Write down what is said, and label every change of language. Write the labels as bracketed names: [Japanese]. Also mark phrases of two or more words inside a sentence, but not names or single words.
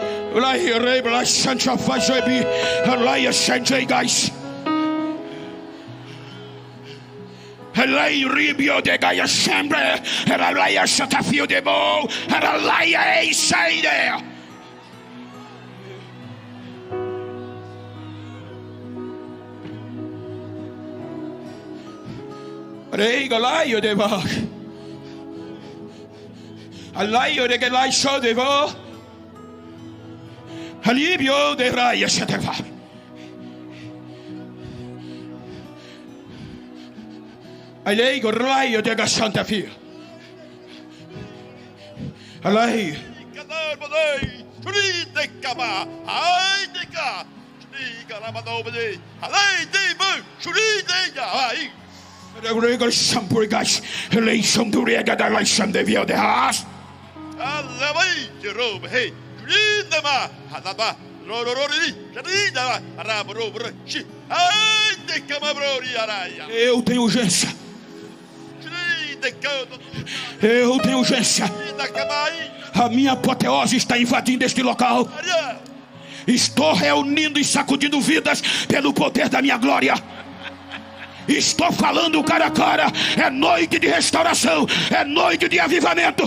[Portuguese] Lei ribio de gaia sempre, era lei a chatafio de bo, era lei a eiseide. Rega laio de bo, a laio de galai show de bo, a libio de raia chatafio. Alei gorlaio de gachanta fia. Alei. Kadar badai, churi de kaba, ai de ka, churi karabado badai, alei de bu, churi de ya ai. Regal shampurigas, alei shampuriga da la sham de vio de has. Alei de rob, hey, churi de ma, hadaba, rororori, churi da, arabro bro, chi, ai de kama brori araia. Eu tenho urgência. Eu tenho urgência. A minha apoteose está invadindo este local. Estou reunindo e sacudindo vidas pelo poder da minha glória. Estou falando cara a cara. É noite de restauração, é noite de avivamento.